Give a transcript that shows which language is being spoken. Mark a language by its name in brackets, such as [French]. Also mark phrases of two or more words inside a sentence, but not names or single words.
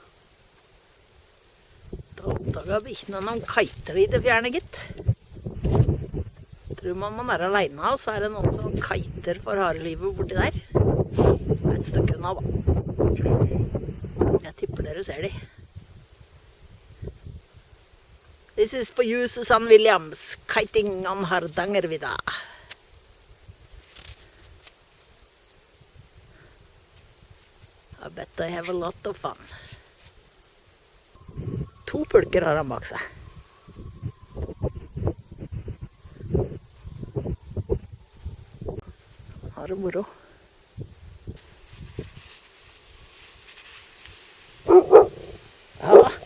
[Norwegian] Da oppdaget bikkjene noen kiter i det fjerne, gitt. Tror man er alene, og så er det noen som kiter for harelivet borti der. Det er et stykke unna, da. Jeg tipper dere ser de. [English] This is for you, Susanne Williams, kiting on Hardangervidda. I bet they have a lot of fun. [Norwegian] 2 pulker har han bak seg. Han har det moro. Ja.